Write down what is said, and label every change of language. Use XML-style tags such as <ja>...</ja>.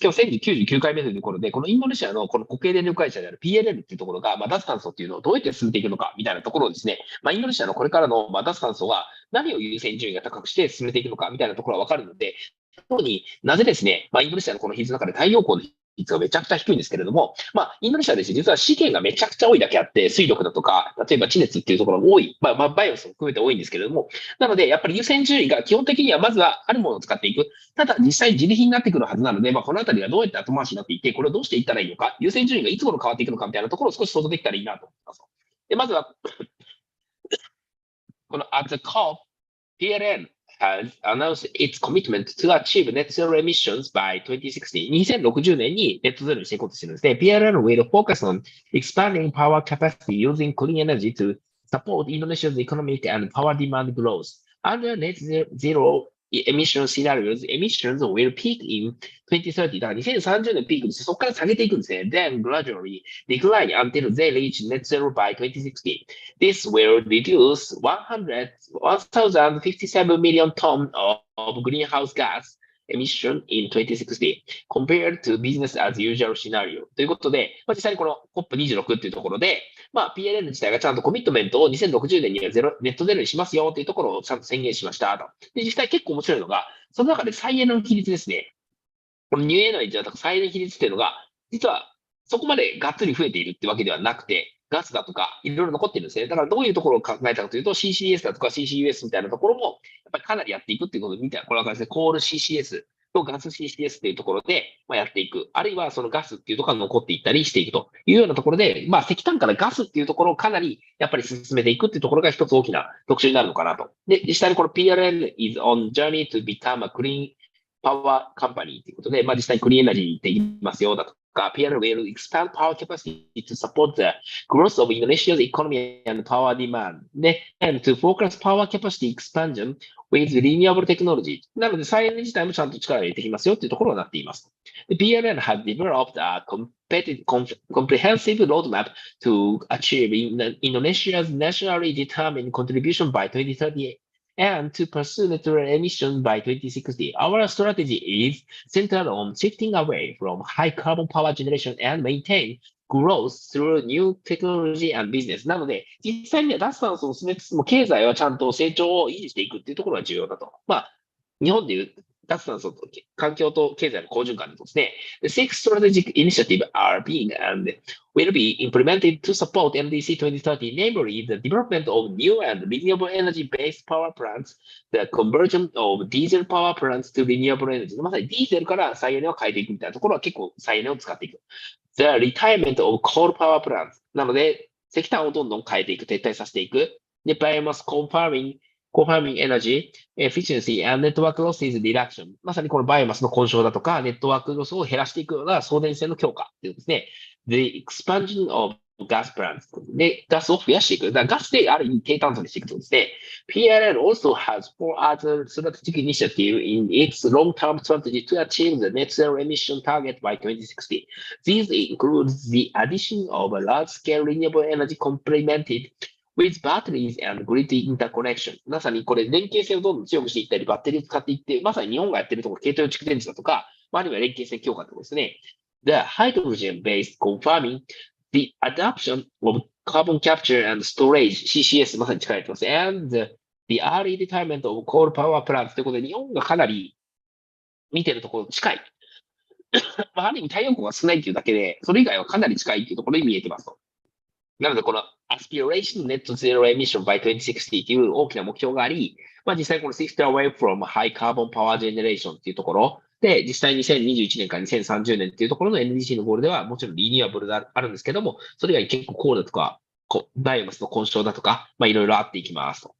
<ja>今日1099回目というところで、このインドネシアのこの国営電力会社である PLN っていうところが、脱炭素っていうのをどうやって進めていくのかみたいなところをですね、インドネシアのこれからの脱炭素は何を優先順位が高くして進めていくのかみたいなところはわかるので、特になぜですね、インドネシアのこの比率の中で太陽光の率がめちゃくちゃ低いんですけれども、インドネシアですね、実は資源がめちゃくちゃ多いだけあって、水力だとか、例えば地熱っていうところが多い、バイオスも含めて多いんですけれども、なので、やっぱり優先順位が基本的にはまずはあるものを使っていく。ただ、実際自利品になってくるはずなので、このあたりがどうやって後回しになっていって、これをどうしていったらいいのか、優先順位がいつ頃変わっていくのかみたいなところを少し想像できたらいいなと思います。で、まずは、この</ja> <en>at the COP, PLN has announced its commitment to achieve net zero emissions by 2060.</en> <ja>2060年にネットゼロにしていこうとしてるんですね。</ja> <en>PLN will focus on expanding power capacity using clean energy to support Indonesia's economic and power demand growth. Under net zero emission scenarios, emissions will peak in 2030.</en> <ja>だから2030年ピークにしてそこから下げていくんですね。</ja> <en>Then gradually decline until they reach net zero by 2060. This will reduce 1,057 million tons of greenhouse gas emission in 2060 compared to business as usual scenario.</en> <ja>ということで、実際にこの COP26 っていうところで、PLN 自体がちゃんとコミットメントを2060年にはネットゼロにしますよっていうところをちゃんと宣言しましたと。で、実際結構面白いのが、その中で再エネの比率ですね。このニューエナジーだとか再エネ比率っていうのが、実はそこまでがっつり増えているってわけではなくて、ガスだとかいろいろ残ってるんですね。だからどういうところを考えたかというと CCS だとか CCUS みたいなところもやっぱりかなりやっていくっていうことを見たら、これはですね、コール CCS とガス CCS っていうところでやっていく。あるいはそのガスっていうところが残っていったりしていくというようなところで、石炭からガスっていうところをかなりやっぱり進めていくっていうところが一つ大きな特徴になるのかなと。で、実際にこの</ja> <en>PLN is on journey to become a clean power company</en> <ja>ということで、実際にクリーンエナジーって言いますよだとか、</ja> <en>PLN will expand power capacity to support the growth of Indonesia's economy and power demand</en> <ja>で、</ja> <en>and to focus power capacity expansion with renewable technology</en> <ja>なので、再エネ自体もちゃんと力を入れていきますよっていうところになっています。</ja> <en>PLN has developed a comprehensive roadmap to achieve Indonesia's nationally determined contribution by 2030 and to pursue net zero emission by 2060. Our strategy is centered on shifting away from high carbon power generation and maintain growth through new technology and business.</en> <ja>なので、実際には脱炭素を進めつつも、経済はちゃんと成長を維持していくっていうところが重要だと。日本でいう脱炭素と環境と経済の好循環でですね、</ja> <en>The six strategic initiatives are being and will be implemented to support NDC 2030, namely the development of new and renewable energy-based power plants, the conversion of diesel power plants to renewable energy.</en> <ja>まさにディーゼルから再エネを変えていくみたいなところは結構再エネを使っていく。</ja> <en>The retirement of coal power plants.</en> <ja>なので、石炭をどんどん変えていく、撤退させていく。</ja> <en>で、biomass confirming energy efficiency and network losses reduction。</en> <ja>まさにこのバイオマスの混焼だとか、ネットワークロスを減らしていくような送電線の強化っていうですね。</ja> <en>The expansion of gas plants。</en> <ja>で、ガスを増やしていく。だからガスである意味低炭素にしていくとですね。</ja> <en>PLN also has four other strategic initiatives in its long-term strategy to achieve the net zero emission target by 2060. These include the addition of a large-scale renewable energy complemented with batteries and grid interconnection。</en> <ja>まさにこれ連携性をどんどん強くしていったり、バッテリーを使っていって、まさに日本がやってるところ、軽量蓄電池だとか、あるいは連携性強化ってことですね。</ja> <en>The hydrogen-based confirming the adoption of carbon capture and storage CCS</en> <ja>まさに力入ってます。</ja> <en>and the early retirement of coal power plants</en> <ja>ということで、日本がかなり見てるところ近い。ある意味太陽光が少ないっていうだけで、それ以外はかなり近いっていうところに見えてますと。なので、この</ja> <en>Aspiration Net Zero Emission by 2060</en> <ja>という大きな目標があり、実際この</ja> <en>Shift Away from High Carbon Power Generation</en> <ja>っていうところで、実際2021年から2030年っていうところの NDC のゴールでは、もちろんリニューアブルがあるんですけども、それ以外に結構コールだとか、バイオマスの混焼だとか、いろいろあっていきますと。</ja>